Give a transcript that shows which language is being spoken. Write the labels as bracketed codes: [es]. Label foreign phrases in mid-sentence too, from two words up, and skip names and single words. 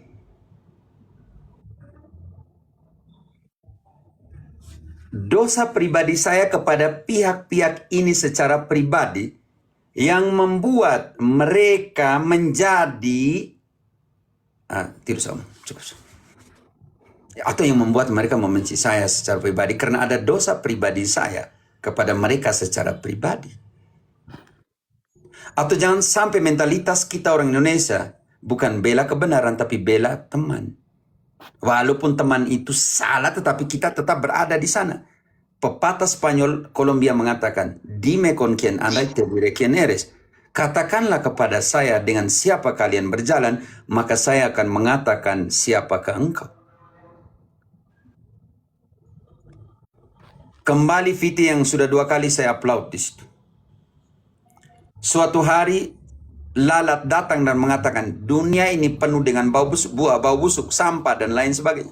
[id] Dosa pribadi saya kepada pihak-pihak ini secara pribadi yang membuat mereka menjadi atau yang membuat mereka membenci saya secara pribadi karena ada dosa pribadi saya kepada mereka secara pribadi. Atau jangan sampai mentalitas kita orang Indonesia bukan bela kebenaran tapi bela teman. Walaupun teman itu salah tetapi kita tetap berada di sana. Pepatah Spanyol Kolombia mengatakan, [es] "Dime con quien andas, te diré quién eres." [id] Katakanlah kepada saya dengan siapa kalian berjalan, maka saya akan mengatakan siapakah engkau. Kembali Viti yang sudah 2 kali saya upload di situ. Suatu hari lalat datang dan mengatakan, dunia ini penuh dengan bau busuk, sampah dan lain sebagainya.